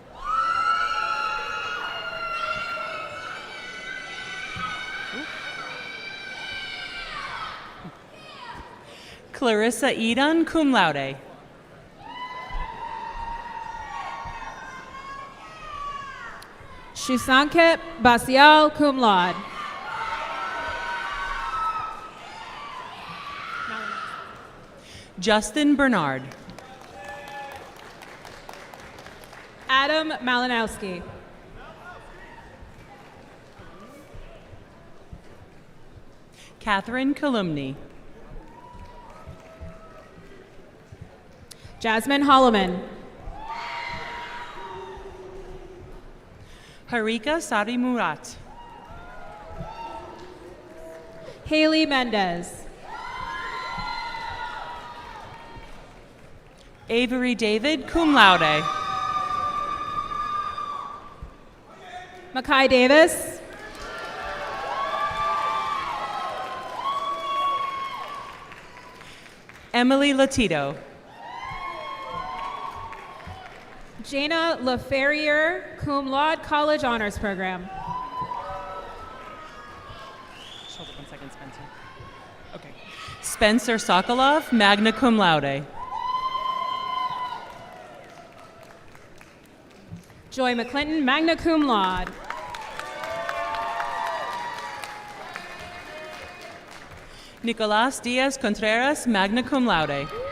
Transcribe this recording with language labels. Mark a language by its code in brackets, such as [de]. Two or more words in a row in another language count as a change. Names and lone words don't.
[en] Clarissa Eden, [la] cum laude. [en] Shusanket Basial, [la] cum laude. [en] Justin Bernard. Adam Malinowski. Catherine Kalumny. Jasmine Holloman. Harika Sari Murat. Haley Mendez. Avery David, [la] cum laude. [en] Makai Davis. Emily Latito. Jana LaFerrier, [la] cum laude, [en] College Honors Program. Hold up 1 second, Spencer. Okay. Spencer Sokolov, [la] magna cum laude. [en] Joy McClinton, [la] magna cum laude. [en] Nicolas Diaz Contreras, [la] magna cum laude.